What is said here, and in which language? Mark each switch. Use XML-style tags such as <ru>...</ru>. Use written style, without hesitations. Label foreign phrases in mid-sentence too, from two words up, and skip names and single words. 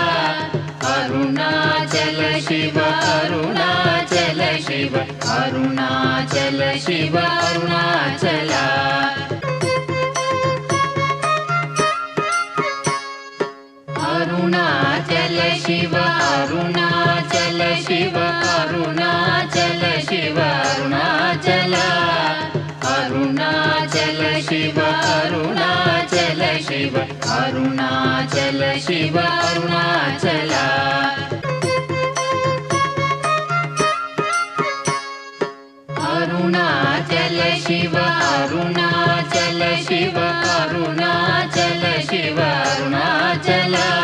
<sa>अरुणाचल शिव अरुणाचल शिव अरुणाचल शिव अरुणाचल अरुणाचल शिव अरुणाचल शिव अरुणाचल शिव अरुणाचल अरुणाचल शिव अरुणाचल शिव अरुणाचल ಶಿವ ಅರುಣಾಚಲ ಅರುಣಾಚಲ ಶಿವ ಅರುಣಾಚಲ ಶಿವ ಅರುಣಾಚಲ ಶಿವ ಅರುಣಾಚಲ</sa>